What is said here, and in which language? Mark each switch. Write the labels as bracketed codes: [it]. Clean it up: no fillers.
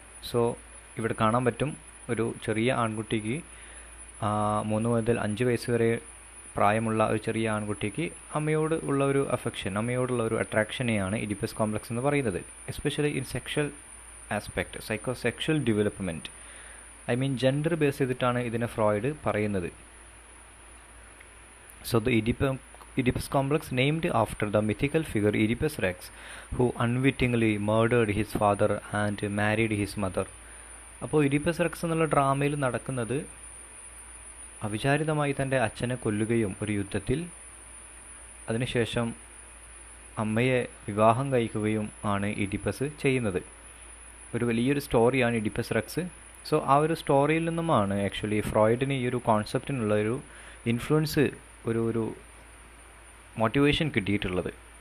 [ml] So ഇവിടെ കാണാൻ പറ്റും ഒരു ചെറിയ ആൺകുട്ടിക്ക് 3 മുതൽ 5 വയസ്സ് വരെ പ്രായമുള്ള ഒരു ചെറിയ ആൺകുട്ടിക്ക് അമ്മയോട് ഉള്ള ഒരു അഫെക്ഷൻ, അമ്മയോടുള്ള ഒരു അട്രാക്ഷനെയാണ് ഇഡിപ്പസ് കോംപ്ലക്സ് എന്ന് പറയുന്നത്. [en] especially in sexual aspect, sexual development, I mean gender base [ml] ചെയ്തിട്ടാണ് ഇതിനെ ഫ്രോയിഡ് പറയുന്നത്. [en] So the Oedipus complex named after the mythical figure Oedipus Rex, who unwittingly murdered his father and married his mother. [ml] അപ്പോൾ Oedipus Rex എന്നുള്ള ഡ്രാമയിൽ നടക്കുന്നത് അവിചാരിതമായി തൻ്റെ അച്ഛനെ കൊല്ലുകയും ഒരു യുദ്ധത്തിൽ അതിനുശേഷം അമ്മയെ വിവാഹം കഴിക്കുകയും ആണ് ഇഡിപ്പസ് ചെയ്യുന്നത്. ഒരു വലിയൊരു സ്റ്റോറിയാണ് ഇഡിപ്പസ് റെക്സ്. സോ ആ ഒരു സ്റ്റോറിയിൽ നിന്നുമാണ് ആക്ച്വലി ഫ്രോയിഡിന് ഈ ഒരു കോൺസെപ്റ്റിനുള്ള ഒരു ഇൻഫ്ലുവൻസ്, ഒരു മോട്ടിവേഷൻ കിട്ടിയിട്ടുള്ളത്.